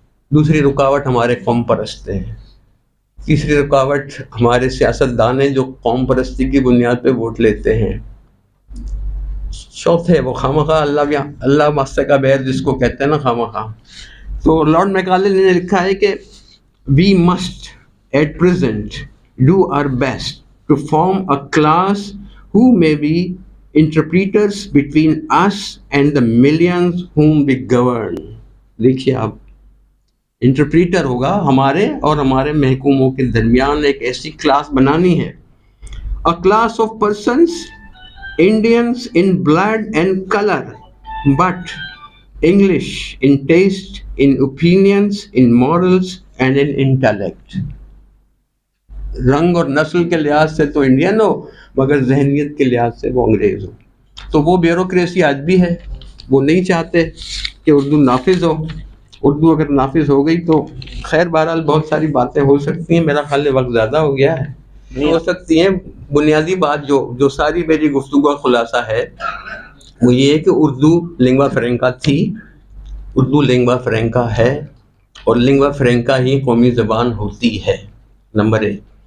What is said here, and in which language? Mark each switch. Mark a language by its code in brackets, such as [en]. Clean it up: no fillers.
[ur] دوسری رکاوٹ ہمارے قوم پرست ہیں. تیسری رکاوٹ ہمارے سیاستدان ہیں جو قوم پرستی کی بنیاد پہ ووٹ لیتے ہیں. چوتھے وہ خواہ اللہ واسطے کا بیر جس کو کہتے ہیں نا خواہ. تو لارڈ میکالے نے لکھا ہے کہ [en] We must at present do our best to form a class who may be interpreters between us and the millions whom we govern. [ur] دیکھیے آپ, انٹرپریٹر ہوگا ہمارے اور ہمارے محکوموں کے درمیان ایک ایسی کلاس بنانی ہے. [en] A class of persons, Indians in blood and color, but English in taste, in opinions, in morals and in intellect. [ur] رنگ اور نسل کے لحاظ سے تو انڈین ہو, مگر ذہنیت کے لحاظ سے وہ انگریز ہو. تو وہ بیوروکریسی آج بھی ہے, وہ نہیں چاہتے کہ اردو نافذ ہو. اردو اگر نافذ ہو گئی تو خیر بہرحال بہت ساری باتیں ہو سکتی ہیں. میرا خیال ہے وقت زیادہ ہو گیا ہے, نہیں ہو سکتی ہیں. بنیادی بات جو ساری میری گفتگو کا خلاصہ ہے وہ یہ ہے کہ اردو لنگوا فرینکا تھی, اردو لنگوا فرینکا ہے, اور لنگوا فرینکا ہی قومی زبان ہوتی ہے. نمبر 1.